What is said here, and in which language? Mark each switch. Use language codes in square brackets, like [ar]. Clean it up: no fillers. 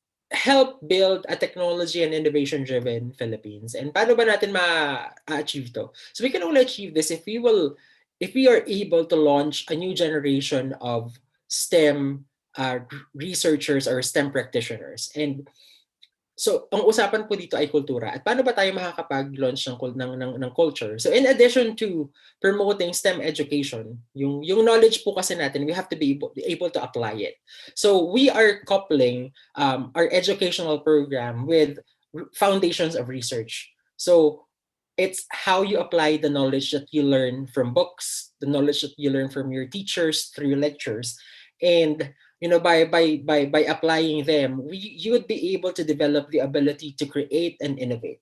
[en] help build a technology and innovation-driven Philippines. And [tl] paano ba natin ma-achieve to? [en] So we can only achieve this if we are able to launch a new generation of STEM researchers or STEM practitioners. [tl] And so, ang usapan po dito ay kultura. At paano ba tayo makakapag-launch ng culture? [en] So, in addition to promoting STEM education, [tl] yung knowledge po kasi natin, [en] we have to be able to apply it. So, we are coupling our educational program with foundations of research. So, it's how you apply the knowledge that you learn from books, the knowledge that you learn from your teachers through lectures, and by applying them, you would be able to develop the ability to create and innovate.